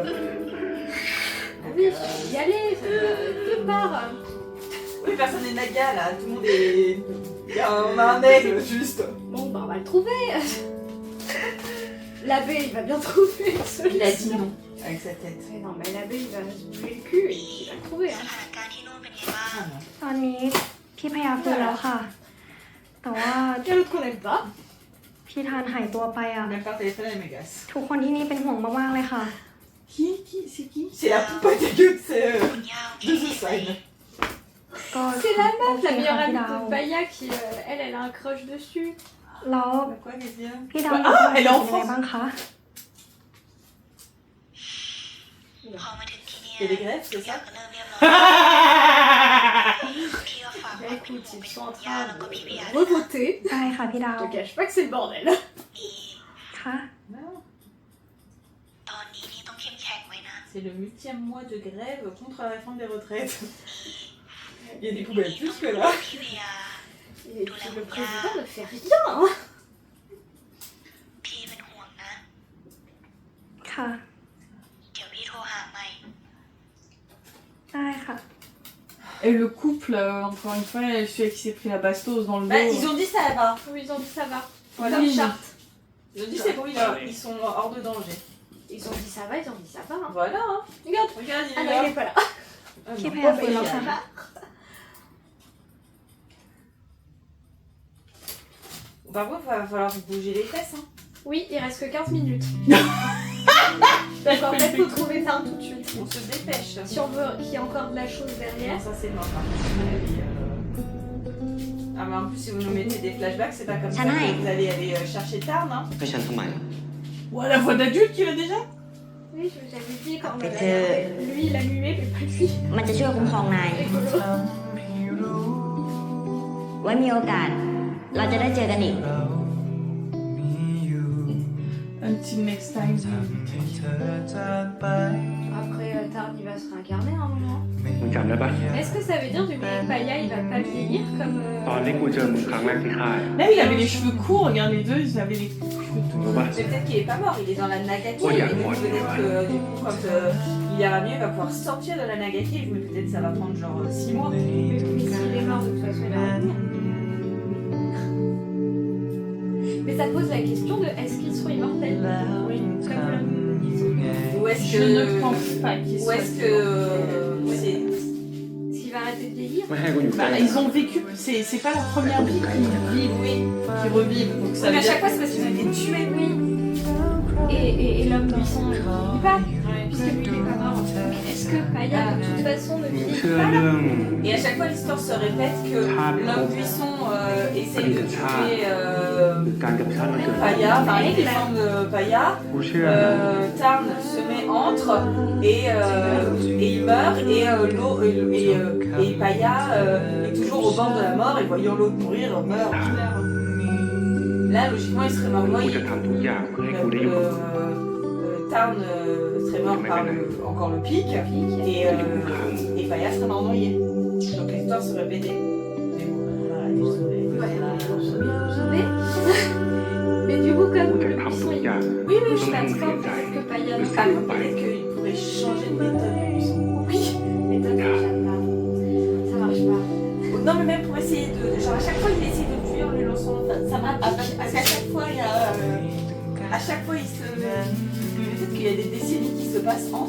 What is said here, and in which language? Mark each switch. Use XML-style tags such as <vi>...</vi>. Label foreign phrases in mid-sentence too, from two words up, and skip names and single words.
<fr>Oui, y aller, quelque part. Oui, personne n'est Naga là, tout le monde est. On a un aigle juste. Bon, bah, on va le trouver. L'abbé, il va bien trouver une solution. Il a dit non avec sa tête. Mais non, mais l'abbé, il va se bouger le cul et il va le trouver. Hein.</fr> <th>ตอนนี้พี่พยาฟื้นแล้วค่ะ แต่ว่า</th> <fr>Quel autre qu'on n'aime pas?</fr> <th>พี่ทานหายตัวไปอ่ะ</th> <fr>On a pas téléphone à Mégas.</fr> <th>ทุกคนที่นี่เป็นห่วงมากๆเลยค่ะ</th> <fr>Qui? C'est qui? C'est la poupée dégueu de The Sign. C'est la meuf, la meilleure amie Dao. de Baya qui, elle a un crush dessus.</fr> <th>แล้ว</th> <fr>Quoi, Mésia?</fr> <th>พี่ดาว</th> <fr>elle est en</fr> <th>เป็นยังไง</th> <fr>France.</fr> <th>บ้างคะ</th> <fr>Il y a des grèves, c'est ça? Bah, écoute, ils sont en train de revoter.</fr> <th>ได้ค่ะพี่ดาว</th> <fr>Je te cache pas que c'est le bordel.</fr> <th>ค่ะ</th> <fr>C'est le 8e mois de grève contre la réforme des retraites. Il y a des poubelles plus que là. Et puis le président ne fait rien. Hein.</fr> <th>ค่ะ ได้ค่ะ</th> <fr>Et le couple, encore une fois, celui qui s'est pris la bastos dans le dos. Bah, ils ont dit ça va. Oui, ils ont dit ça va. Voilà. Comme charte. Ils ont dit c'est bon, ils sont hors de danger. Ils ont dit ça va, ils ont dit ça va. Hein. Voilà. Hein. Regarde, Regarde, il ah est non, là. il est pas là. Ah, Qui non. fait un Bah, peu il dans est sa là. main. Par contre, il va falloir bouger les fesses. Hein. Oui, il reste que 15 minutes. Donc en fait, faut trouver Tarn tout de suite. On se dépêche. Si on veut qu'il y ait encore de la chose derrière. Non, ça c'est mort. Ah mais en plus si vous nous mettez des flashbacks, c'est pas comme ça que vous allez aller chercher Tarn, hein.</fr> <th>ให้ฉันทำไม</th> <fr>Ouais, la voix d'adulte qu'il a déjà. Oui, je vous avais dit quand on Mais avait... Lui, il a mué, mais pas lui.</fr> <th>มันจะช่วยคุ้มครองนาย ไว้มีโอกาส เราจะได้เจอกันอีก</th> <en>Until next time.</en> <fr>Après, Tarn, il va se réincarner à un moment.</fr> <th>มึงจำได้ปะ</th> <fr>Mais est-ce que ça veut dire du coup que Paya, il va pas vieillir comme...</fr> <th>ตอนที่กูเจอมึงครั้งแรกที่ค่าย</th> <fr>Là, il avait les cheveux courts, regarde les deux, ils avaient les cheveux tout courts. Mais peut-être qu'il est pas mort, il est dans la Nagaki. Oh, il y a et moi, peut-être que du coup, quand il ira mieux, il va pouvoir sortir de la Nagaki. Mais peut-être ça va prendre genre 6 mois. Mais s'il est mort, de toute façon, il va revenir. Mais ça pose la question de est-ce qu'ils sont immortels? Oui, comme l'homme. Ou est-ce Je que... ne pense pas qu'ils Ou soient. est-ce que... c'est... Est-ce qu'il va arrêter de vieillir? Bah, ils ont vécu, c'est pas la première vie qu'ils vivent, oui, qu'ils revivent. Donc ça Mais veut à dire chaque fois, c'est parce qu'ils ont été tués, oui. Et l'homme, lui, il vit pas, puisque lui, il est pas mort. Mais est-ce que Paya, de toute façon, ne vit</fr> <th>เชื่อ</th> <fr>pas</fr> <th>เรื่อง</th> <fr>Et à chaque fois, l'histoire se répète que l'homme buisson essaye de tuer</fr> <th>การกับชาติมันเกิด</th> <fr>Paya, enfin il défend Paya.</fr> <th>กูเชื่อ</th> <fr>Tarn se met entre et il meurt et Paya est toujours au bord de la mort et voyant l'autre mourir meurt. Là logiquement il serait mort</fr> <th>กู</th> <fr>noyé.</fr> <th>จะทำทุกอย่างเพื่อให้กูได้อยู่</th> <fr>Tarn serait mort par encore le pic et Paya serait mort noyé. Donc l'histoire se répétait. Mais bon, voilà, il est sauvé. sauvé. Mais du coup, comme</fr> <th>กูจะ</th> <fr>le</fr> <th>ทำทุก</th> <fr>buisson...</fr> <th>อย่าง</th> <fr>Oui, oui,</fr> <th>เพื่อ</th> <fr>je</fr> <th>ไม่ให้มึง</th> <fr>t'attends.</fr> <th>เสียใจ</th> <fr>Peut-être que Paya...</fr> <th>หรือ</th> <fr>Ah,</fr> <th>เสียไป</th> <fr>Peut-être qu'il pourrait changer de méthode de buisson. oui, méthode de Japa. Ça marche pas. Non mais même pour essayer de... Genre à chaque fois il essaie de le tuer en lui lançant... Enfin, ça marche pas. Parce qu'à chaque fois il y a... à chaque fois il se... Peut-être qu'il y a des décennies qui se passent entre.</fr>